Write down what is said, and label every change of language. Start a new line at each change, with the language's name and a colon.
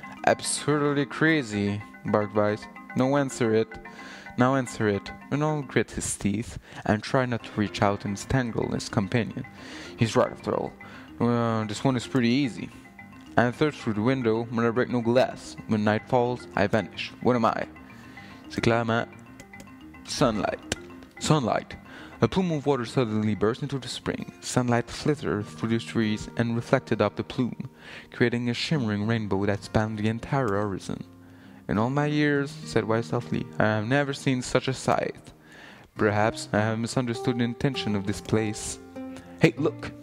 English: Absurdly crazy, barked Weiss. Now answer it. Reynolds grit his teeth and tried not to reach out and strangle his companion. He's right after all. This one is pretty easy. I enter through the window, but I break no glass. When night falls, I vanish. What am I?
French: C'est clairement sunlight.
English: Sunlight. A plume of water suddenly burst into the spring. Sunlight flittered through the trees and reflected off the plume, creating a shimmering rainbow that spanned the entire horizon. In all my years, said Weiss softly, I have never seen such a sight. Perhaps I have misunderstood the intention of this place. Hey, look!